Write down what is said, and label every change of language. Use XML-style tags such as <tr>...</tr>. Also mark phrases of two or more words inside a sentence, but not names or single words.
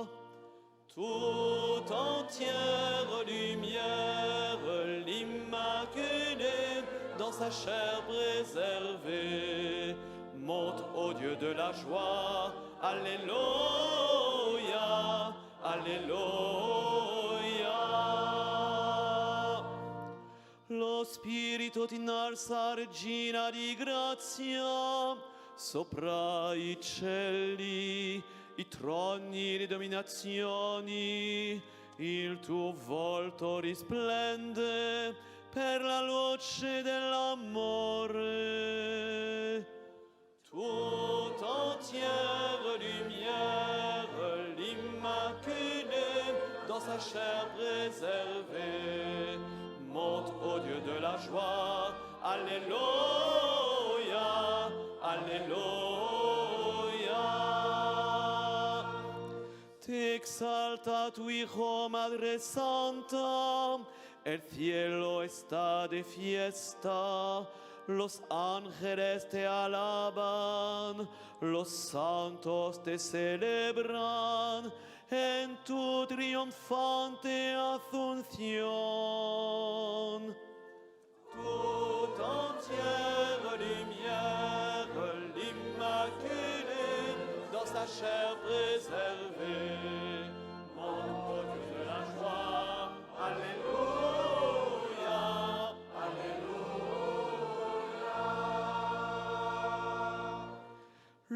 <fr>Tout entière lumière, l'Immaculée dans sa chair préservée, monte au Dieu de la joie. Alléluia, Alléluia.</fr> <it>Lo Spirito ti innalza, Regina di grazia, sopra i cieli, i troni, le dominazioni, il tuo volto risplende per la luce dell'amore.</it> <fr>Tout entière lumière, l'Immaculée, dans sa chair préservée, monte au Dieu de la joie. Alléluia, Alléluia.</fr> <es>Te exalta tu Hijo, Madre Santa, el cielo está de fiesta, los ángeles te alaban, los santos te celebran en tu triunfante asunción.</es> <fr>Tout entière lumière, l'Immaculée, dans sa chair préservée, monte au Dieu de la joie. Alléluia, Alléluia.</fr>